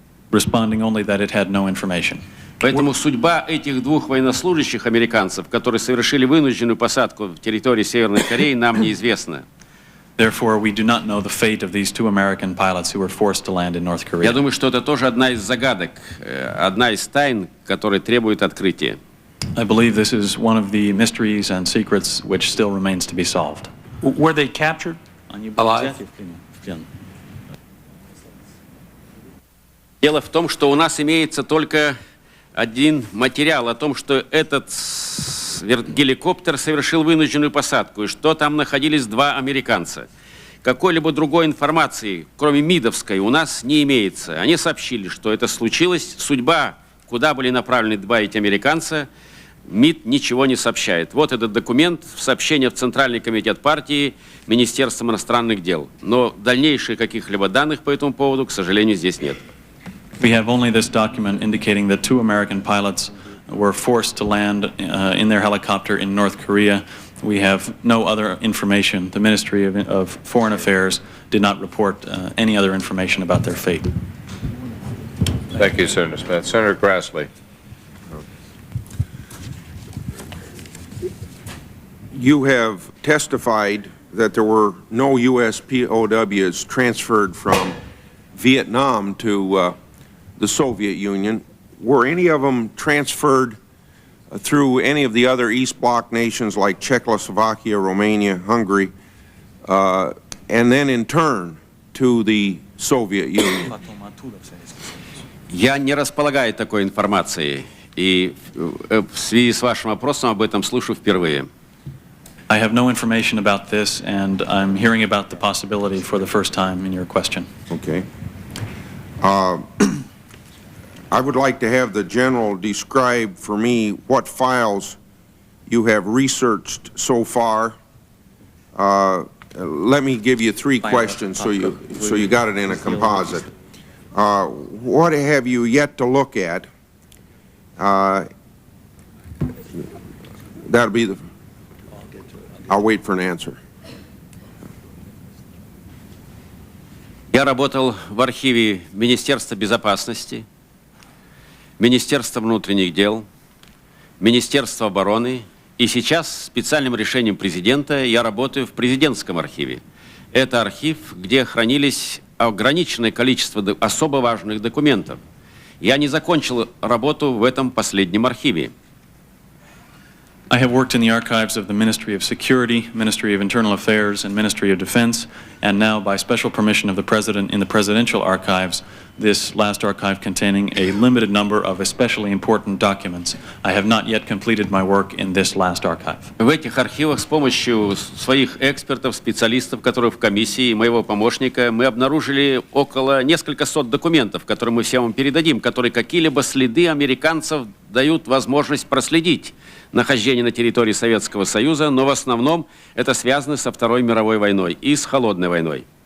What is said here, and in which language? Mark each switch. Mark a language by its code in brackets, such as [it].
[en] responding only that it had no information. [ru] Поэтому судьба этих двух военнослужащих американцев, которые совершили вынужденную посадку в территории Северной Кореи, нам неизвестна. [en] Therefore, we do not know the fate of these two American pilots who were forced to land in North Korea. [ru] Я думаю, что это тоже одна из загадок, одна из тайн, которая требует открытия. [en] I believe this is one of the mysteries and secrets which still remains to be solved. Were they captured alive? [ru] Дело в том, что у нас имеется только один материал о том, что этот геликоптер совершил вынужденную посадку, и что там находились два американца. Какой-либо другой информации, кроме МИДовской, у нас не имеется. Они сообщили, что это случилось. Судьба, куда были направлены два эти американца, МИД ничего не сообщает. Вот этот документ, сообщение в Центральный комитет партии Министерством иностранных дел. Но дальнейших каких-либо данных по этому поводу, к сожалению, здесь нет. [en] We have only this document indicating that two American pilots were forced to land in their helicopter in North Korea. We have no other information. The Ministry of Foreign Affairs did not report any other information about their fate. Thank you, Senator Smith. Senator Grassley. You have testified that there were no U.S. POWs transferred from Vietnam to the Soviet Union. Were any of them transferred through any of the other East Bloc nations like Czechoslovakia, Romania, Hungary, and then in turn to the Soviet Union? [ru] Я не располагаю такой информацией, и в связи с вашим вопросом об этом слышу впервые. [en] I have no information about this, and I'm hearing about the possibility for the first time in your question. Okay. I would like to have the General describe for me what files you have researched so far. Let me give you three questions so you got it in a composite. What have you yet to look at? That'll be the... I'll wait for an answer. [ru] Я работал в архиве Министерства безопасности, Министерства внутренних дел, Министерства обороны, и сейчас специальным решением президента я работаю в президентском архиве. Это архив, где хранились ограниченное количество особо важных документов. Я не закончил работу в этом последнем архиве. [en] I have worked in the archives of the Ministry of Security, Ministry of Internal Affairs, and Ministry of Defense, and now by special permission of the President in the Presidential Archives, this last archive containing a limited number of especially important documents. I have not yet completed my work in this last archive. [ru] В этих архивах с помощью своих экспертов, специалистов, которые в комиссии, и моего помощника, мы обнаружили несколько сот документов, которые мы всем вам передадим, которые какие-либо следы американцев дают возможность проследить нахождение на территории Советского Союза, но в основном это связано со Второй мировой войной и с Холодной войной.